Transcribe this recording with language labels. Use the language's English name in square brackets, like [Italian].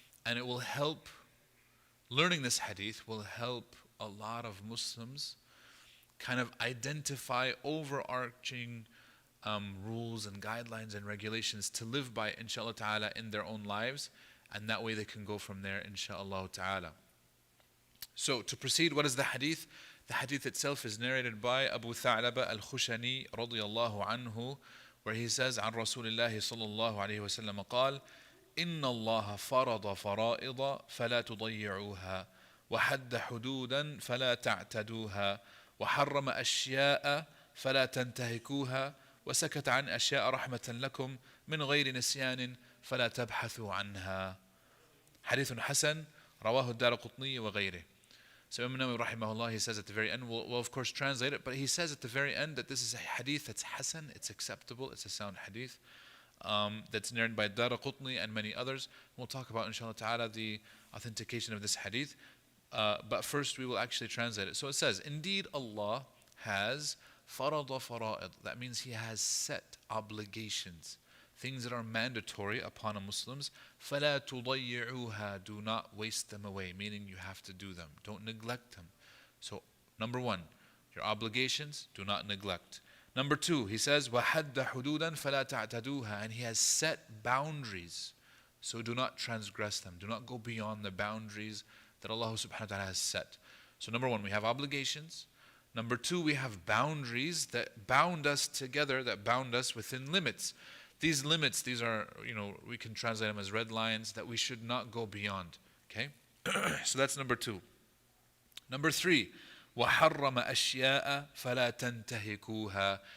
[English] And it will help, learning this hadith will help a lot of Muslims kind of identify overarching rules and guidelines and regulations to live by, inshallah ta'ala, in their own lives. And that way they can go from there, inshallah ta'ala. So to proceed, what is the hadith? The hadith itself is narrated by Abu Tha'laba al-Kushanee radiyallahu anhu, where he says, [Arabic] عن رسول الله صلى الله عليه وسلم قال إن الله فرض فرائض فلا تضيعوها وحد حدودا فلا تعتدوها وحرم أشياء فلا تنتهكوها وسكت عن أشياء رحمة لكم من غير نسيان فلا تبحثوا عنها. حديث حسن رواه الدارقطني وغيره. [English] So Imam Nawawi rahimahullah, he says at the very end, we'll of course translate it, but he says at the very end that this is a hadith that's hasan, it's acceptable, it's a sound hadith, that's narrated by Daraqutni and many others. We'll talk about, inshallah ta'ala, the authentication of this hadith. But first we will actually translate it. So it says, indeed Allah has farada fara'id. That means He has set obligations, things that are mandatory upon a Muslims. [Arabic] فَلَا تُضَيِّعُوهَا. [English] Do not waste them away, meaning you have to do them. Don't neglect them. So, number one, your obligations, do not neglect. Number two, he says, [Arabic] وَحَدَّ حُدُودًا فَلَا تَعْتَدُوهَا. [English] And He has set boundaries, so do not transgress them. Do not go beyond the boundaries that Allah subhanahu wa ta'ala has set. So number one, we have obligations. Number two, we have boundaries that bound us together, that bound us within limits. These limits, these are, we can translate them as red lines that we should not go beyond. Okay? So that's number two. Number three, [Arabic] وَحَرَّمَ أَشْيَاءَ فَلَا تَنْتَهِكُوهَا.